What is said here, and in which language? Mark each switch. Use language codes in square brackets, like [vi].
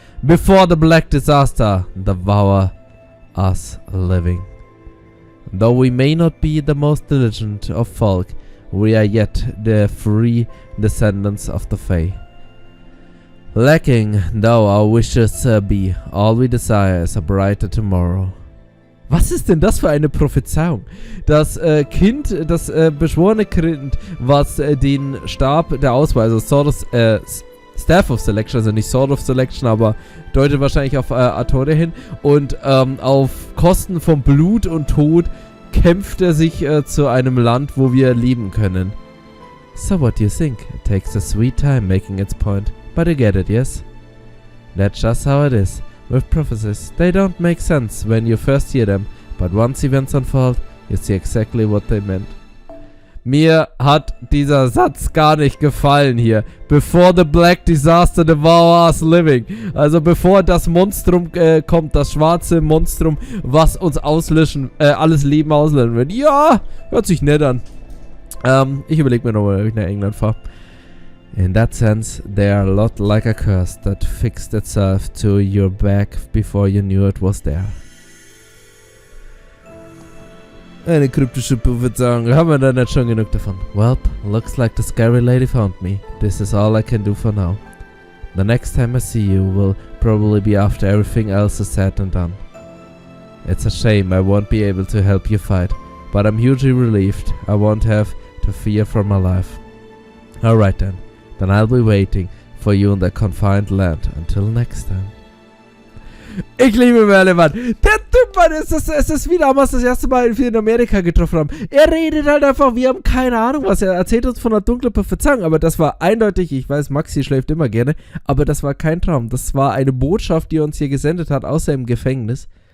[en] Before the black disaster devour us living. Though we may not be the most diligent of folk, we are yet the free descendants of the Fae. Lacking though our wishes be, all we desire is a brighter tomorrow. [de] Was ist denn das für eine Prophezeiung? Das Kind, das beschworene Kind, was den Stab der Auswahl, also [en] Staff of Selection, [de] also nicht [en] Sword of Selection, [de] aber deutet wahrscheinlich auf Artore hin. Und auf Kosten von Blut und Tod kämpft er sich zu einem Land, wo wir leben können. [en] So what do you think? It takes a sweet time making its point. But you get it, yes? That's just how it is. With prophecies, they don't make sense when you first hear them. But once events unfold, you see exactly what they meant. [de] Mir hat dieser Satz gar nicht gefallen hier. [en] Before the black disaster devour us living. [de] Also bevor das Monstrum kommt, das schwarze Monstrum, was uns auslöschen, alles Leben auslöschen wird. Ja, hört sich nett an. Ich überlege mir nochmal, ob ich nach England fahre. [en] In that sense, they are a lot like a curse that fixed itself to your back before you knew it was there. [de] Eine kryptische Prophezeiung, haben wir da nicht schon genug davon? [en] Well, looks like the scary lady found me. This is all I can do for now. The next time I see you will probably be after everything else is said and done. It's a shame I won't be able to help you fight, but I'm hugely relieved I won't have to fear for my life. Alright then. Then I'll be waiting for you in the confined land. Until next time. [de] Ich liebe Merlin, Mann. Der Typ, Mann, es ist wie damals das erste Mal, als wir in Amerika getroffen haben. Er redet halt einfach, wir haben keine Ahnung was. Er erzählt uns von einer dunklen Prophezeiung, aber das war eindeutig, ich weiß, Maxi schläft immer gerne, aber das war kein Traum. Das war eine Botschaft, die er uns hier gesendet hat, außer im Gefängnis.